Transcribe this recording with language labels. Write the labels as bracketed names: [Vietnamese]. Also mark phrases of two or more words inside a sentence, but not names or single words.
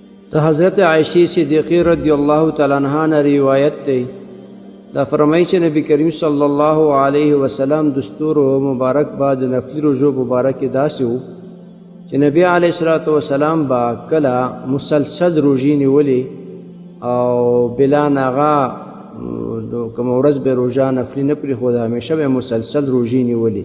[Urdu] تو حضرت عائشہ صدیقہ رضی اللہ تعالیٰ عنہ نے روایت [Pashto] تے دا فرمائی چې نبی کریم [Arabic] صلی الله علیه وسلم [Pashto] دستور و مبارک بعد نفلی رجوع مبارک داسې و چې نبی [Arabic] علیه الصلاۃ والسلام [Pashto] با کلا مسلسل روژې نیولې او بلا ناغا کوم ورځ به روژه نفلی نه پرېښوده، همیشه به مسلسل روژې نیولې.